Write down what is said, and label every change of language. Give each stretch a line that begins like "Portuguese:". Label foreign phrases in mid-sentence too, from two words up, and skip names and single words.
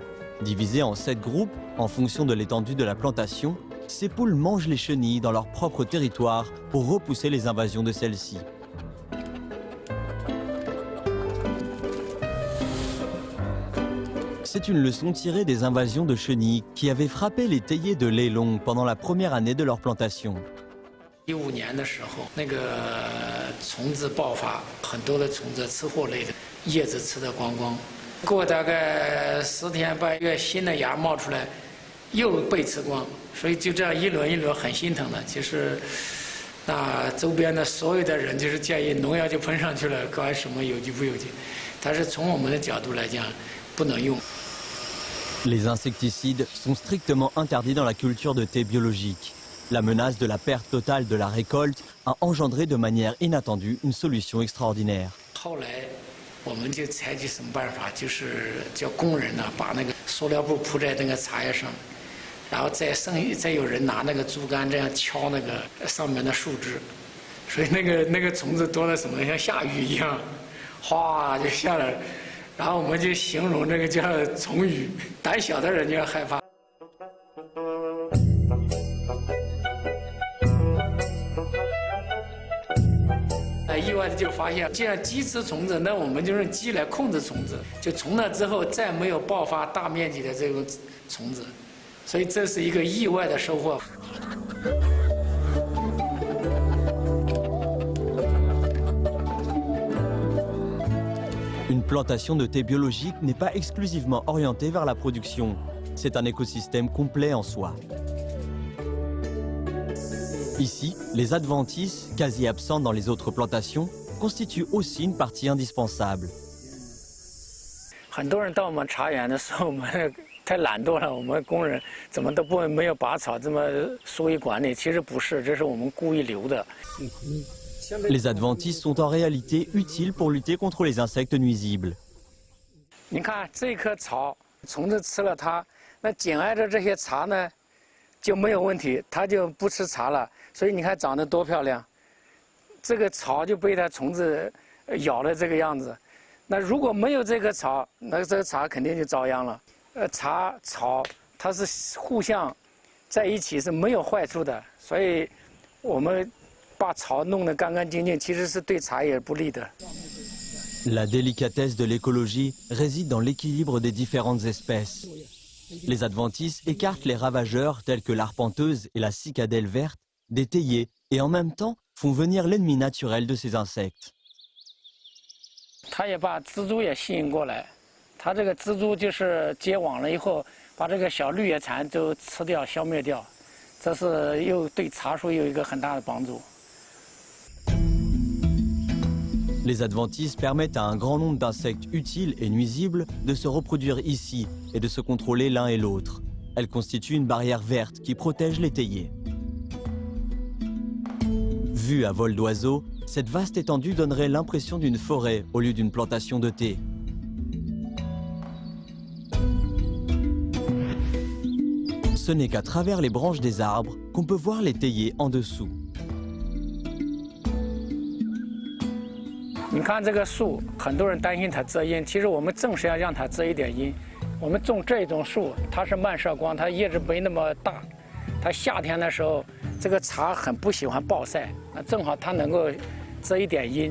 French: Divisées en 7 groupes, en fonction de l'étendue de la plantation, ces poules mangent les chenilles dans leur propre territoire pour repousser les invasions de celles-ci. C'est une leçon tirée des invasions de chenilles qui avaient frappé les théiers de Lei Long pendant la première année de leur plantation.
Chinese: 15 年的时候，那个虫子爆发，很多的虫子吃货类的叶子吃得光光。过大概10天半月，新的芽冒出来，又被吃光，所以就这样一轮一轮，很心疼的。其实，那周边的所有的人就是建议农药就喷上去了，管什么有机不有机。但是从我们的角度来讲，不能用。
French: Les insecticides sont strictement interdits dans la culture de thé biologique. La menace de la perte totale de la récolte a engendré de manière inattendue une solution extraordinaire.
Chinese: 后来我们就采取什么办法，就是叫工人呢，把那个塑料布铺在那个茶叶上，然后再有人拿那个竹竿这样敲那个上面的树枝，所以那个虫子多的什么像下雨一样，哗就下来了。然后我们就形容这个叫虫雨，胆小的人就要害怕。意外的就发现，既然鸡吃虫子，那我们就用鸡来控制虫子。就从那之后，再没有爆发大面积的这种虫子，所以这是一个意外的收获。
French: Une plantation de thé biologique n'est pas exclusivement orientée vers la production. C'est un écosystème complet en soi. Ici, les adventices, quasi absentes dans les autres plantations, constituent aussi une partie indispensable.
Chinese: 很多人到我们茶园的时候，我们太懒惰了，我们工人怎么都没有拔草这么疏于管理。其实不是，这是我们故意留的。
French: Les adventices sont en réalité utiles pour lutter contre les insectes nuisibles.
Chinese: 你看这棵草，虫子吃了它，那紧挨着这些茶呢，就没有问题，它就不吃茶了。所以你看长得多漂亮，这个草就被它虫子咬了这个样子。那如果没有这棵草，那这个茶肯定就遭殃了。茶草它是互相在一起是没有坏处的，所以我们把草弄得干干净净，其实是对茶叶不利的。
French: La délicatesse de l'écologie réside dans l'équilibre des différentes espèces. Les adventices écartent les ravageurs tels que l'arpenteuse et la cicadelle verte des théiers et en même temps font venir l'ennemi naturel de ces insectes.
Chinese: 它也把蜘蛛也吸引过来，它这个蜘蛛就是结网了以后，把这个小绿叶蝉都吃掉、消灭掉，这是又对茶树有一个很大的帮助。
French: Les adventices permettent à un grand nombre d'insectes utiles et nuisibles de se reproduire ici et de se contrôler l'un et l'autre. Elles constituent une barrière verte qui protège les théiers. Vue à vol d'oiseau, cette vaste étendue donnerait l'impression d'une forêt au lieu d'une plantation de thé. Ce n'est qu'à travers les branches des arbres qu'on peut voir les théiers en dessous.
Chinese: 你看这个树，很多人担心它遮阴，其实我们正是要让它遮一点阴。我们种这种树，它是慢射光，它叶子没那么大。它夏天的时候，这个茶很不喜欢暴晒，那正好它能够遮一点阴。